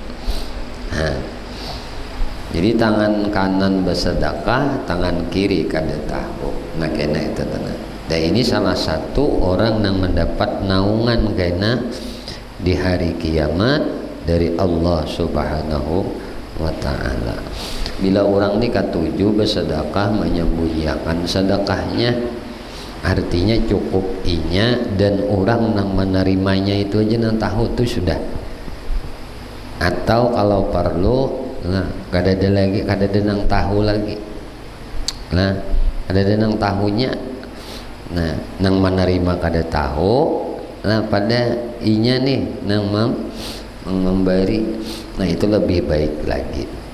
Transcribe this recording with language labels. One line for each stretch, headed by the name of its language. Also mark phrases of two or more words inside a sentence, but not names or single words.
Indonesian: Jadi tangan kanan bersedekah, tangan kiri kada tahu. Kena itu tenang. Dan ini salah satu orang yang mendapat naungan kena di hari kiamat dari Allah
Arabic: سبحانه وتعالى.
Banjar: Bila orang ni ketujuh bersedekah menyembunyikan sedekahnya, artinya cukup inya dan orang yang menerimanya itu aja yang tahu tu sudah. Atau kalau perlu kada ada lagi, kada ada yang tahu lagi, kada ada yang tahunya, yang menerima kada tahu, pada inya nih yang memberi, itu lebih baik lagi.